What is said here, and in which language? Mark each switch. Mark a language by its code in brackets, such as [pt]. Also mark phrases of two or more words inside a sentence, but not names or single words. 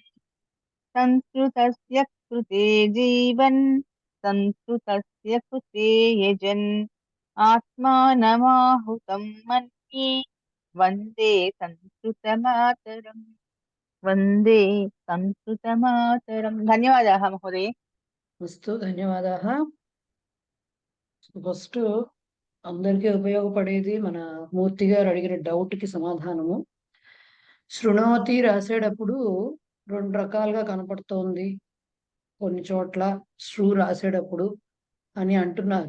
[sa] संस्कृतस्य कृते जीवन् संस्कृतस्य कृते यजन् आत्मानमाहुतं मन्ये वन्दे संस्कृतमातरम्। वन्दे संस्कृतमातरम्। धन्यवादाः महोदय। अस्तु, धन्यवादाः। [te] ఫస్ట్ అందరికీ ఉపయోగపడేది మన మూర్తి గారు అడిగిన డౌట్ కి సమాధానము. శృణోతి రాసేటప్పుడు రెండు రకాలుగా కనపడుతోంది, కొన్ని చోట్ల శ్రు రాసేటప్పుడు అని అంటున్నారు.